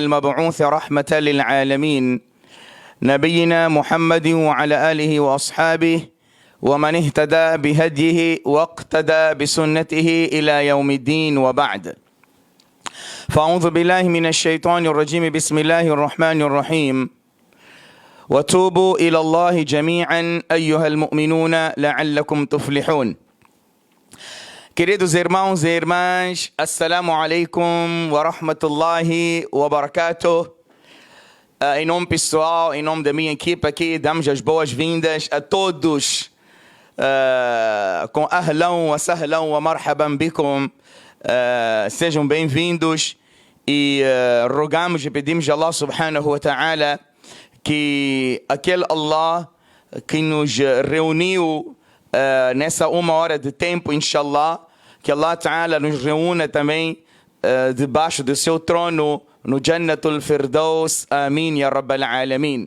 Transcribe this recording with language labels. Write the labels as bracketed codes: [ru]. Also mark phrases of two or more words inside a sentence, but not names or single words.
[ar] المبعوث رحمة للعالمين نبينا محمد وعلى آله وأصحابه ومن اهتدى بهديه واقتدى بسنته إلى يوم الدين وبعد فأعوذ بالله من الشيطان الرجيم بسم الله الرحمن الرحيم وتوبوا إلى الله جميعا أيها المؤمنون لعلكم تفلحون. [pt] Queridos irmãos e irmãs, [ar] السلام عليكم ورحمة الله وبركاته. [pt] Em nome pessoal, em nome da minha equipe aqui, damos as boas-vindas a todos com [ar] أهلا وسهلا ومرحبا بكم. [pt] Sejam bem-vindos e rogamos e pedimos a [ar] الله سبحانه وتعالى [pt] que aquele Allah que nos reuniu nessa uma hora de tempo, inshallah, que [ar] الله تعالى [pt] nos reúna também debaixo do seu trono no Jannatul Firdaus, [ar] آمين يا رب العالمين.